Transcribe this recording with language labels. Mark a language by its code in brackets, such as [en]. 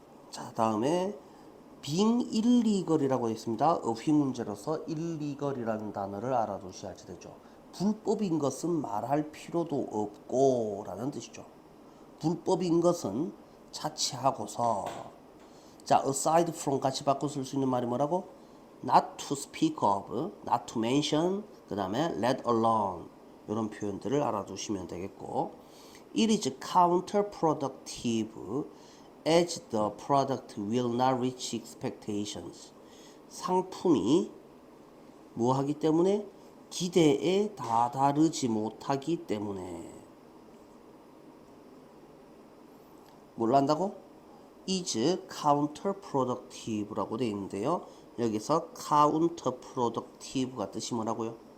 [ko] 자, 다음에 [en] being illegal [ko] 이라고 있습니다. 어휘 문제로서 illegal이라는 단어를 알아두셔야지 되죠. 불법인 것은 말할 필요도 없고 라는 뜻이죠. 불법인 것은 차치하고서, 자, [en] aside from [ko] 같이 바꿔 쓸 수 있는 말이 뭐라고? [en] not to speak of, not to mention, [ko] 그 다음에 [en] let alone [ko] 이런 표현들을 알아두시면 되겠고, [en] it is counterproductive as the product will not reach expectations. [ko] 상품이 뭐 하기 때문에? 기대에 다다르지 못하기 때문에. 뭘 한다고? [en] is counterproductive [ko] 라고 되어 있는데요. 여기서 counterproductive가 뜻이 뭐라고요?